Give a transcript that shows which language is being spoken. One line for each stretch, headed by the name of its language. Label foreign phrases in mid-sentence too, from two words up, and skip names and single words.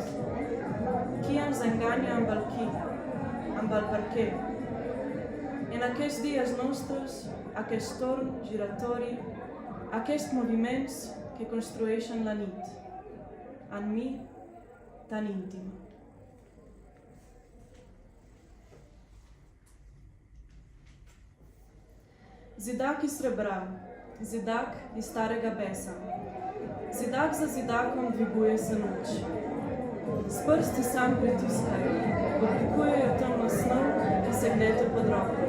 Catalan: Qui ens enganya amb el qui, amb el per què? En aquests dies nostres, aquest torn giratori, aquests moviments que construeixen la nit, en mi tan íntima.
Slovenian: Zidak iz srebra, zidak iz starega besa. Zidak za zidakom dviguje se noč. S prsti sam pritiskajo, oblikujejo temno snov, ki se gnete pod roko.